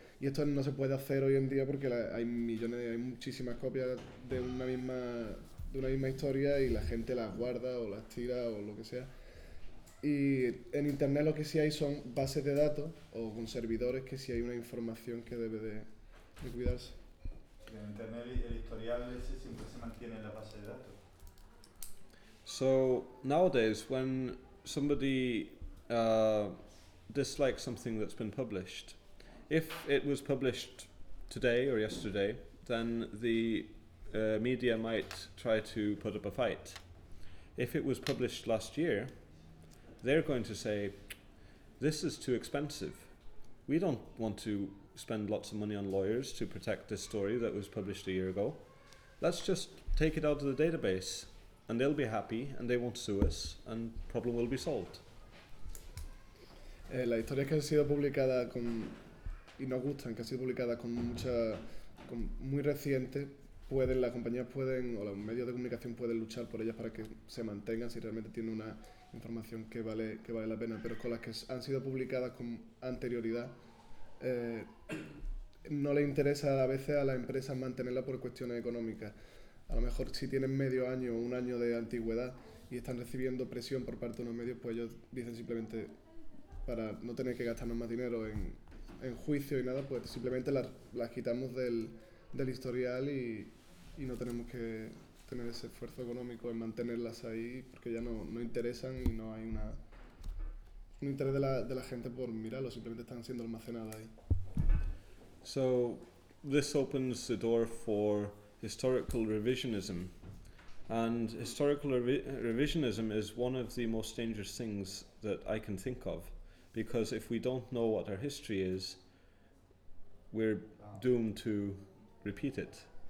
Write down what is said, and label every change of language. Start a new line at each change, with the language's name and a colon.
Spanish: Y esto no se puede hacer hoy en día porque hay muchísimas copias de una misma historia y la gente las guarda o las tira o lo que sea. Y en internet lo que sí hay son bases de datos o con servidores que sí hay una información que debe de cuidarse. En internet el historial ese siempre se mantiene en la base de datos.
English: So, nowadays, when somebody dislikes something that's been published, if it was published today or yesterday, then the media might try to put up a fight. If it was published last year, they're going to say, this is too expensive. We don't want to spend lots of money on lawyers to protect this story that was published a year ago. Let's just take it out of the database and they'll be happy and they won't sue us and problem will be solved.
Spanish: La historia que ha sido publicada con y nos gustan, que ha sido publicada con muy reciente, las compañías pueden, o los medios de comunicación pueden luchar por ellas para que se mantengan si realmente tiene una información que vale la pena, pero con las que han sido publicadas con anterioridad, no le interesa a veces a las empresas mantenerla por cuestiones económicas. A lo mejor si tienen medio año o un año de antigüedad y están recibiendo presión por parte de unos medios, pues ellos dicen simplemente para no tener que gastarnos más dinero en juicio y nada, pues simplemente las quitamos del historial y no tenemos que tener ese esfuerzo económico en mantenerlas ahí porque ya no interesan y no hay un interés de la gente por mirarlo, simplemente están siendo almacenadas ahí.
English: So this opens the door for historical revisionism. And historical revisionism is one of the most dangerous things that I can think of, because if we don't know what our history is, we're doomed to repeat it.